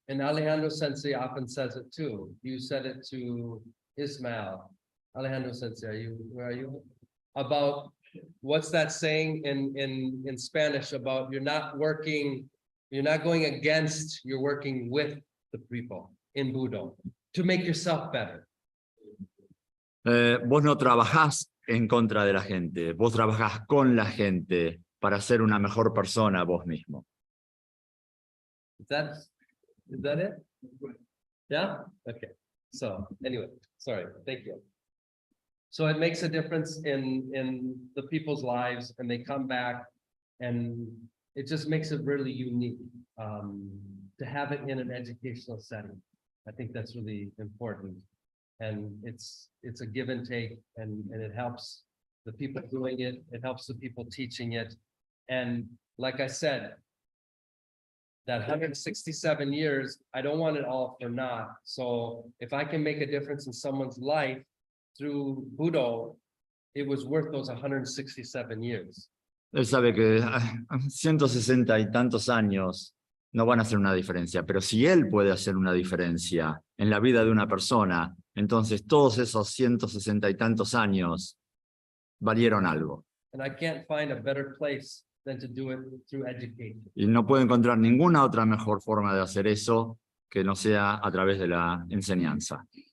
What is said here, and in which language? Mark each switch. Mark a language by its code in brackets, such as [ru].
[en] And Alejandro Sensei often says it too. You said it to Ismail. Alejandro Sensei, where are you? About, what's that saying in Spanish about you're not going against, you're working with the people in Budo to make yourself better. [es] Vos no trabajás en contra de la gente, vos trabajás con la gente para ser una mejor persona vos mismo. [en] Is that it? Yeah? Okay. So anyway, sorry, thank you. So it makes a difference in the people's lives and they come back and it just makes it really unique to have it in an educational setting. I think that's really important. And it's a give and take and it helps the people doing it. It helps the people teaching it. And like I said, that 167 years, I don't want it all for naught. So if I can make a difference in someone's life through Budo, it was worth those 167 years. [es] Él sabe que 160 y tantos años no van a hacer una diferencia, pero si él puede hacer una diferencia en la vida de una persona, entonces todos esos 160 y tantos años valieron algo. [en] And I can't find a better place than to do it through education. [es] Y no puedo encontrar ninguna otra mejor forma de hacer eso que no sea a través de la enseñanza.